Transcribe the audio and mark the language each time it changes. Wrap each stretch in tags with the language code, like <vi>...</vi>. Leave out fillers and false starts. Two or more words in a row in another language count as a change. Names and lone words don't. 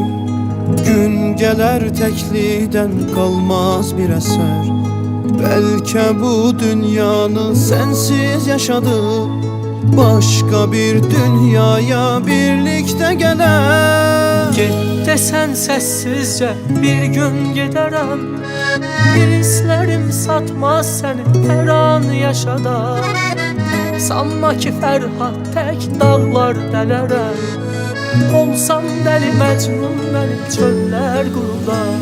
<tr>Gün gelir tekliğden kalmaz bir eser. Belki bu dünyanı sensiz yaşadık. Başka bir dünyaya birlikte gelir.</tr> <az>Get desen səssizcə bir gün gedərəm. Hislərim satmaz səni hər an yaşadar. Sanma ki Fərhad tək dağlar dələrəm. Olsam dəli Məcnun məni çöllər qurudar.</az>